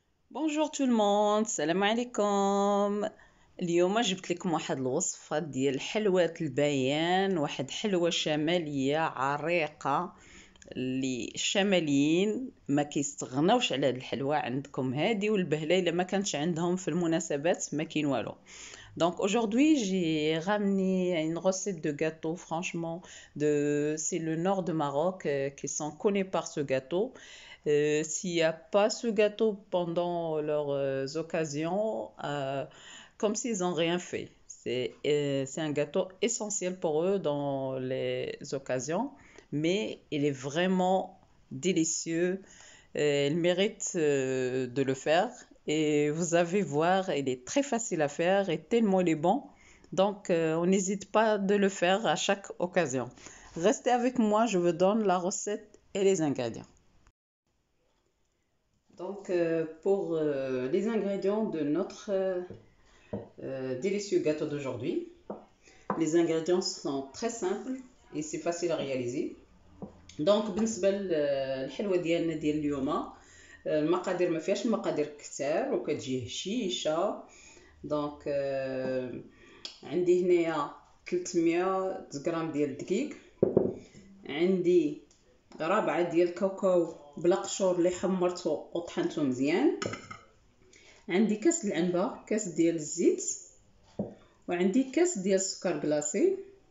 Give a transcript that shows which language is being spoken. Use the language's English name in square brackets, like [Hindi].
[French] بونجور تو الموند، [Arabic] السلام عليكم. اليوم جبت لكم واحد الوصفه ديال الحلوات البيان، واحد حلوه شماليه عريقه اللي الشماليين ما كيستغناوش على هاد الحلوه. عندكم هادي والبهله الا ما كانتش عندهم في المناسبات ما كاين والو. [French] Donc aujourd'hui, j'ai ramené une recette de gâteau, franchement, c'est le nord de Maroc qui sont connus par ce gâteau. S'il n'y a pas ce gâteau pendant leurs occasions, comme s'ils n'ont rien fait. C'est un gâteau essentiel pour eux dans les occasions, mais il est vraiment délicieux. Il mérite de le faire. Et vous allez voir, il est très facile à faire et tellement il est bon. Donc, on n'hésite pas de le faire à chaque occasion. Restez avec moi, je vous donne la recette et les ingrédients. Donc, pour les ingrédients de notre délicieux gâteau d'aujourd'hui, les ingrédients sont très simples et c'est facile à réaliser. [Arabic] Donc, بالنسبة للحلوة ديالنا ديال اليوم، المقادير ما فيهاش المقادير كتار وكتجي هشيشه. دونك عندي هنايا 300 غرام ديال الدقيق، عندي ربعة ديال الكاوكاو بلا قشور اللي حمرته وطحنته مزيان، عندي كاس العنبه، كاس ديال الزيت، وعندي كاس ديال السكر كلاصي.